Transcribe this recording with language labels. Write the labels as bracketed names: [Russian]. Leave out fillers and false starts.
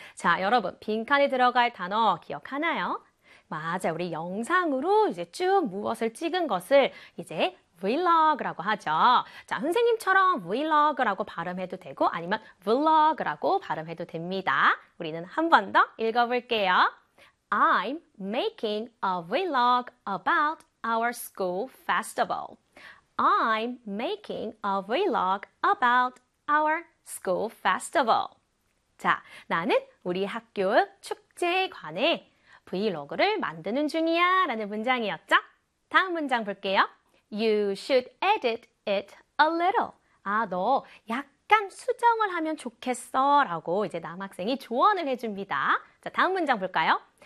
[Korean] 자, 여러분, 빈칸에 들어갈 단어 기억하나요? 맞아요. 우리 영상으로 이제 쭉 무엇을 찍은 것을 이제 vlog라고 하죠. 자, 선생님처럼 vlog라고 발음해도 되고 아니면 vlog라고 발음해도 됩니다. 우리는 한 번 더 읽어볼게요. [English] I'm making a vlog about our school festival. I'm making a vlog about our school festival. [Korean] 자, 나는 우리 학교 축제에 관해 브이로그를 만드는 중이야 라는 문장이었죠? 다음 문장 볼게요. [English] You should edit it a little. [Korean] 아, 너 약간 수정을 하면 좋겠어 라고 이제 남학생이 조언을 해줍니다. 자, 다음 문장 볼까요?